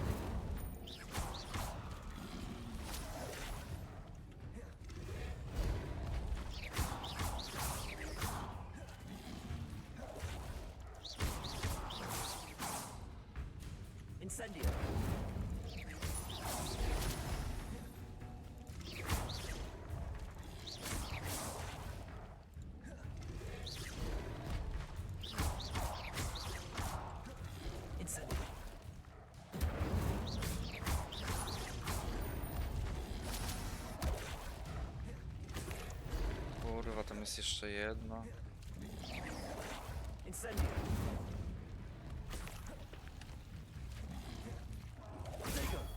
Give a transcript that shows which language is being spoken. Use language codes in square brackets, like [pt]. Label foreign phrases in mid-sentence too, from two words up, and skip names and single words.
[pl] Incendio. Incendio. Kurwa, tam jest jeszcze jedno. Incendio. Protego.